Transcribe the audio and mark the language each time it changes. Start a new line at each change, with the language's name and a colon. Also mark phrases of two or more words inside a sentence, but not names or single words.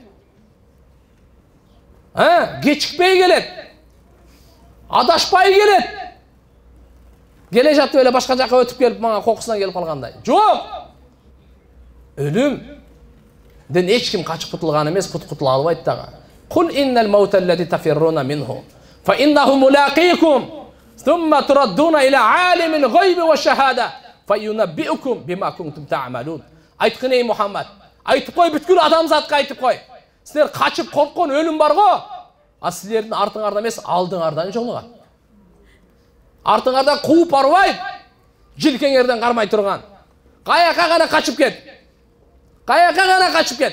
Kyrgyz: Кечикпей келет. Адашпай келет. Келе жатып эле башка жака өтүп келип мага кокусунан келип калгандай. Жок. Өлүмдөн эч ким качып кутулган эмес, кутула албайт дагы.
Arabic: قل إن الموت الذي تفرون منه فإنه ملاقيكم ثم تردون إلى عالم الغيب والشهادة فينبئكم بما كنتم تعملون.
Kyrgyz: Айткын ey Мухаммад, айтып кой, бүткүл адамзатка айтып кой. Силер качып корккон өлүм барго, а силердин артыңарда эмес, алдыңардан жолугат. Артыңардан кууп барбайт, жилкеңерден кармай турган. Каяка гана качып кет. Каяка гана качып кет.